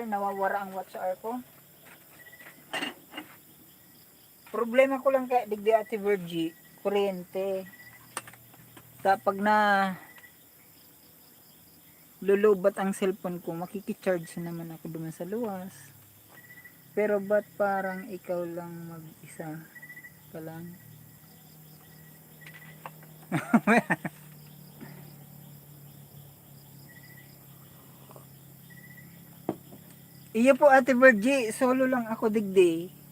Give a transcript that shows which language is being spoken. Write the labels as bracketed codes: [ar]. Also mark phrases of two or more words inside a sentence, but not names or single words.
[bik] Nawawara ang [en] watch hour [bik] ko. Problema ko lang kaya digdi Ate Virgie, kuryente. Pag na lulubat ang cellphone ko, makikicharge naman ako duman sa luwas. [tl] Pero ba't parang ikaw lang mag-isa pa lang? [bik] Iyo po Ate Virgie, solo lang ako digdi.